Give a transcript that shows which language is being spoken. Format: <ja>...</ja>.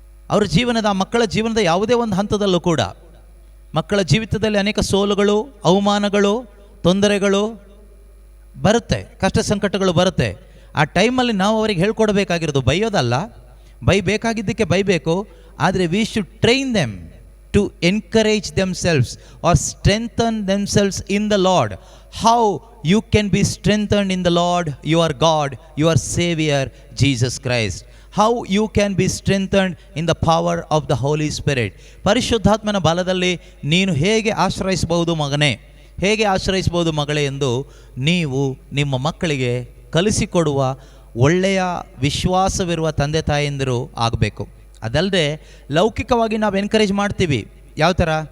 <kn>ಅವರ ಜೀವನದ, ಮಕ್ಕಳ ಜೀವನದ ಯಾವುದೇ ಒಂದು ಹಂತದಲ್ಲೂ ಕೂಡ ಮಕ್ಕಳ ಜೀವಿತದಲ್ಲಿ ಅನೇಕ ಸೋಲುಗಳು, ಅವಮಾನಗಳು, ತೊಂದರೆಗಳು ಬರುತ್ತೆ, ಕಷ್ಟ ಸಂಕಟಗಳು ಬರುತ್ತೆ. ಆ ಟೈಮಲ್ಲಿ ನಾವು ಅವರಿಗೆ ಹೇಳ್ಕೊಡ್ಬೇಕಾಗಿರೋದು ಬೈಯೋದಲ್ಲ, ಬೈಬೇಕಾಗಿದ್ದಕ್ಕೆ ಬೈಬೇಕು, ಆದರೆ</kn> <en>We should train them to encourage themselves or strengthen themselves in the Lord. How you can be strengthened in the Lord your God, your Savior Jesus Christ. How you can be strengthened in the power of the Holy Spirit.</en> <kn>ಪರಿಶುದ್ಧಾತ್ಮನ ಬಲದಲ್ಲಿ ನೀನು ಹೇಗೆ ಆಶ್ರಯಿಸಬಹುದು ಮಗನೇ, ಹೇಗೆ ಆಶ್ರಯಿಸಬಹುದು ಮಗಳೇ ಎಂದು ನೀವು ನಿಮ್ಮ ಮಕ್ಕಳಿಗೆ ಕಲಿಸಿಕೊಡುವ ಒಳ್ಳೆಯ ವಿಶ್ವಾಸವಿರುವ ತಂದೆ ತಾಯಂದಿರು ಆಗಬೇಕು. ಅದಲ್ಲದೆ ಲೌಕಿಕವಾಗಿ ನಾವು ಎನ್ಕರೇಜ್ ಮಾಡ್ತೀವಿ. ಯಾವ ಥರ?</kn>